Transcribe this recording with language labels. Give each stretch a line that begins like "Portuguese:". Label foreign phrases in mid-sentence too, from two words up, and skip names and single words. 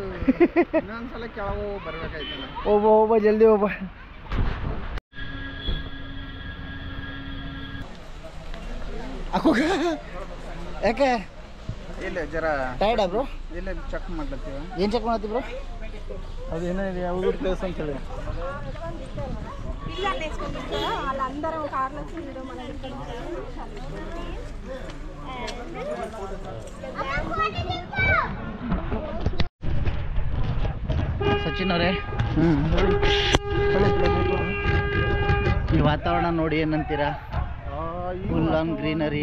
Kannada: ಇನ್ನೊಂದ್ಸಲ ಕೆಳಗೆ ಬರ್ಬೇಕಾಯ್ತಲ್ಲ. ಒಬ್ಬ ಜಲ್ದಿ ಒಬ್ಬ. ಯಾಕೆ ಇಲ್ಲ ಜರ ಟೈರ್ಡಾ ಬ್ರೋ? ಇಲ್ಲ ಚೆಕ್ ಮಾಡ್ಲತ್ತೀವ. ಏನು ಚೆಕ್ ಮಾಡತ್ತಿ ಬ್ರೋ?
Telugu: అదేనా ఇది ఎవరు ప్లేస్ అంటారు పిల్లలు వేసుకుంటారు వాళ్ళందరూ కార్లో వచ్చి మన
Kannada: ಸಚಿನ್ ಅವರೇ ಈ ವಾತಾವರಣ ನೋಡಿ ಏನಂತೀರಾ?
English: full on greenery